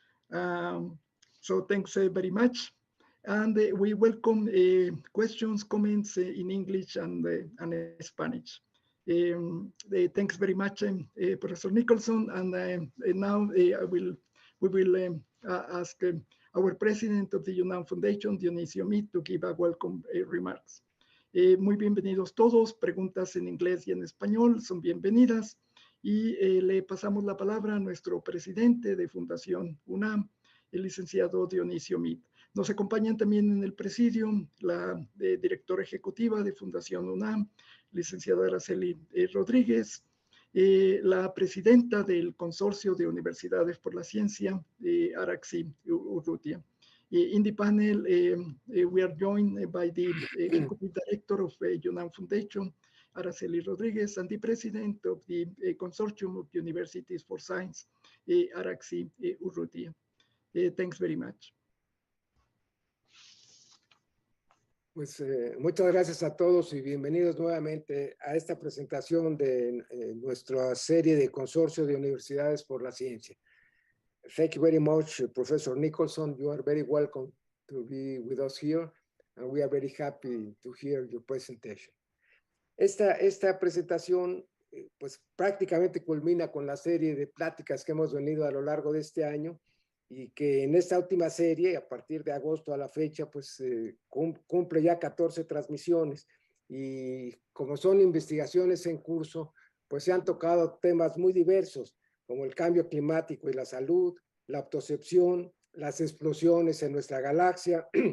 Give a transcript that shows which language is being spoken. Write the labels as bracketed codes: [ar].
[en] So thanks very much. And we welcome questions, comments in English and Spanish. Thanks very much, Professor Nicholson. And now we will ask our president of the UNAM Foundation, Dionisio Meade, to give a welcome remarks. [es] Muy bienvenidos todos. Preguntas en inglés y en español son bienvenidas. Y le pasamos la palabra a nuestro presidente de Fundación UNAM, el licenciado Dionisio Meade. Nos acompañan también en el presidium la directora ejecutiva de Fundación UNAM, licenciada Araxi Rodríguez, la presidenta del Consorcio de Universidades por la Ciencia, Araxi, Urrutia. [en] In the panel, we are joined by the Executive Director of UNAM Foundation, Araceli Rodriguez, and the President of the Consortium of Universities for Science, Araxi, Urrutia. Thanks very much. [es] Pues muchas gracias a todos y bienvenidos nuevamente a esta presentación de nuestra serie de Consorcio de Universidades por la Ciencia. [en] Thank you very much, Professor Nicholson. You are very welcome to be with us here, and we are very happy to hear your presentation. [es] Esta presentación pues prácticamente culmina con la serie de pláticas que hemos venido a lo largo de este año, y que en esta última serie, a partir de agosto a la fecha, pues cumple ya 14 transmisiones, y como son investigaciones en curso, pues se han tocado temas muy diversos, como el cambio climático y la salud, la autocepción, las explosiones en nuestra galaxia,